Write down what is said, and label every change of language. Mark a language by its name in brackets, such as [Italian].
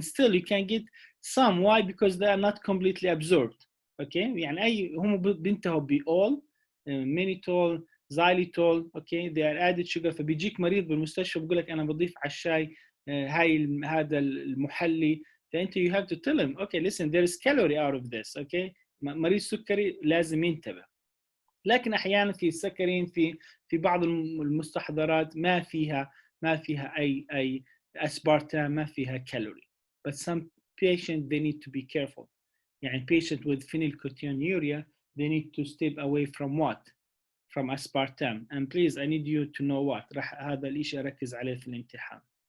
[Arabic] يعني [English] still you can get some. why? because they are not completely absorbed. [Arabic] اوكي يعني اي هم بينتهوا ب all مينيتول زايليتول. [English] Okay they are added sugar. [Arabic] فبيجيك مريض بالمستشفى بقول لك انا بضيف على الشاي هاي هذا المحلي. فانت [English] you have to tell him okay listen there is calorie out of this. [Arabic] اوكي مريض سكري لازم ينتبه. لكن احيانا في السكرين في بعض المستحضرات ما فيها اي اسبارتام، ما فيها كالوري. [English] but some patient they need to be careful. [Arabic] يعني [English] patient with phenylketonuria they need to step away from what? from aspartame. and please I need you to know what [Arabic] راح هذا الشيء اركز عليه في الامتحان.